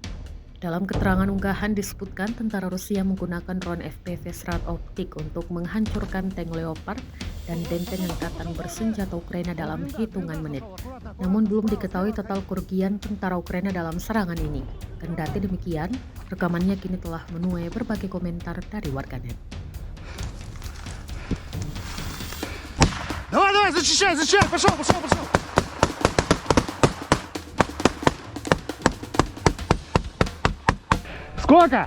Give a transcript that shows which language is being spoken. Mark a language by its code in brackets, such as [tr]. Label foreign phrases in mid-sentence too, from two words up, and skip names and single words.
[id] Dalam keterangan unggahan disebutkan tentara Rusia menggunakan drone FPV serat optik untuk menghancurkan tank Leopard dan benteng angkatan bersenjata Ukraina dalam hitungan menit. Namun belum diketahui total kerugian tentara Ukraina dalam serangan ini. Kendati demikian, rekamannya kini telah menuai berbagai komentar dari warganet. [ru] Давай, давай, зачищай, зачищай, пошел, пошел, пошел. Сколько?